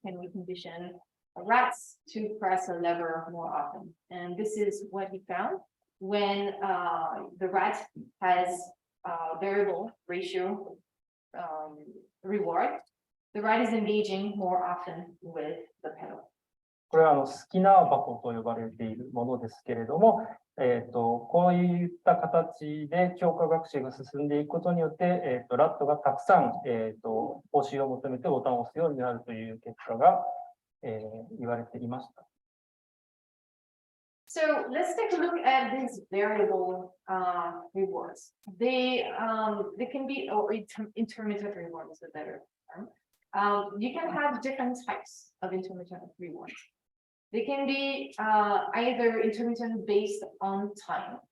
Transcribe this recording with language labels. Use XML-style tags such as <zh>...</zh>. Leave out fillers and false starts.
<en>Can we condition rats to press a lever more often? And this is what he found when the rat has a variable ratio reward. The rat is engaging more often with the pedal.</en> <ja>これはスキナー箱と呼ばれているものですけれども、こういった形で強化学習が進んでいくことによって、ラットがたくさん、報酬を求めてボタンを押すようになるという結果が、言われていました。</ja> <en>So let's take a look at these variable rewards. They can be, or intermittent reward is a better term. You can have different types of intermittent rewards. They can be either intermittent based on time.</en>